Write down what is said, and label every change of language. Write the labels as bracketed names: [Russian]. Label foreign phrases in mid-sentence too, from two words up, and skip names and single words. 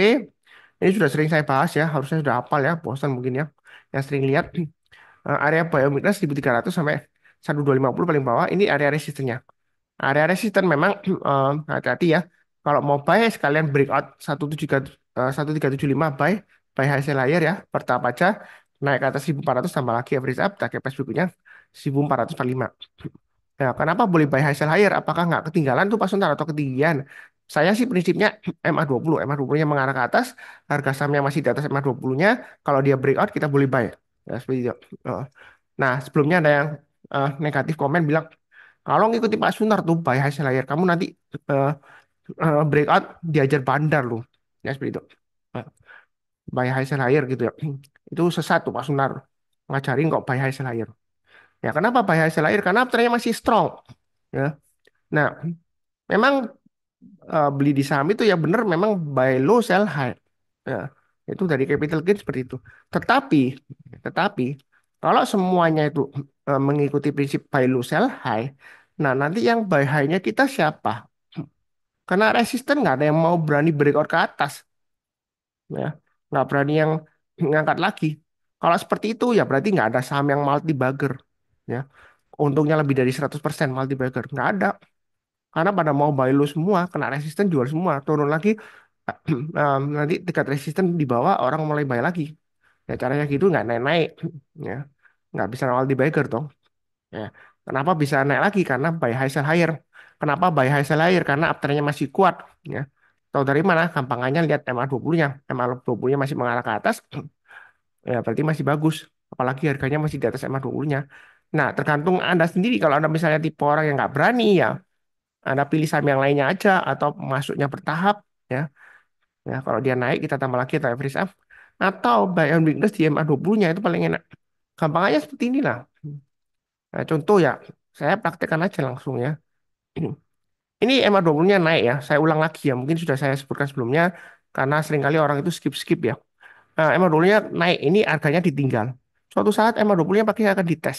[Indonesian] Ini sudah sering saya bahas ya. Harusnya sudah hafal ya. Bosan mungkin ya. Yang sering lihat. Area biomigran 1300 sampai 1250 paling bawah ini area resistennya. Area resisten memang hati-hati ya. Kalau mau buy sekalian breakout 1375 [English] buy high sell higher [Indonesian] ya, per tahap aja naik ke atas 1400 tambah lagi [English] average up, target price [Indonesian] berikutnya 1445. Ya, kenapa boleh [English] buy high sell higher? [Indonesian] Apakah nggak ketinggalan tuh pas ntar atau ketinggian? Saya sih prinsipnya MA20, MA20-nya mengarah ke atas, harga sahamnya masih di atas MA20-nya, kalau dia breakout kita boleh buy. Ya, seperti itu. Eh, Nah, sebelumnya ada yang negatif komen bilang, kalau ngikuti Pak Sunar tuh [English] buy high sell higher, [Indonesian] kamu nanti eh, breakout diajar bandar loh. Ya, seperti itu. Eh, [English] Buy high sell higher [Indonesian] gitu ya. Itu sesat tuh Pak Sunar. Ngajarin kok [English] buy high sell higher. [Indonesian] Ya, kenapa [English] buy high sell higher? [Indonesian] Karena trennya masih strong. Ya. Nah, memang beli di saham itu ya benar memang [English] buy low sell high. [Indonesian] Ya, itu dari [English] capital gain [Indonesian] seperti itu. Tetapi, tetapi kalau semuanya itu mengikuti prinsip [English] buy low sell high, [Indonesian] nah nanti yang [English] buy high- [Indonesian] nya kita siapa? Karena resisten nggak ada yang mau berani breakout ke atas, ya, nggak berani yang ngangkat lagi. Kalau seperti itu ya berarti nggak ada saham yang [English] multi bagger, [Indonesian] ya. Untungnya lebih dari 100% [English] multi bagger, [Indonesian] nggak ada. Karena pada mau [English] buy low [Indonesian] semua, kena resisten jual semua, turun lagi, nanti tingkat resisten di bawah orang mulai buy lagi. Ya caranya gitu nggak naik-naik, ya nggak bisa awal di bagger toh. Ya. Kenapa bisa naik lagi? Karena [English] buy high sell higher. [Indonesian] Kenapa [English] buy high sell higher? [Indonesian] Karena uptrendnya masih kuat. Ya. Tahu dari mana? Gampangannya lihat MA20-nya. MA20-nya masih mengarah ke atas, ya berarti masih bagus. Apalagi harganya masih di atas MA20-nya. Nah, tergantung Anda sendiri. Kalau Anda misalnya tipe orang yang nggak berani, ya Anda pilih saham yang lainnya aja atau masuknya bertahap. Ya, ya kalau dia naik kita tambah lagi atau [English] average up. [Indonesian] Atau [English] buy on weakness [Indonesian] di MA20-nya itu paling enak. Gampangannya seperti inilah. Nah, contoh ya, saya praktekkan aja langsung ya. Ini MA20-nya naik ya. Saya ulang lagi ya. Mungkin sudah saya sebutkan sebelumnya karena seringkali orang itu skip-skip ya. Nah, MA20-nya naik. Ini harganya ditinggal. Suatu saat MA20-nya pasti akan dites.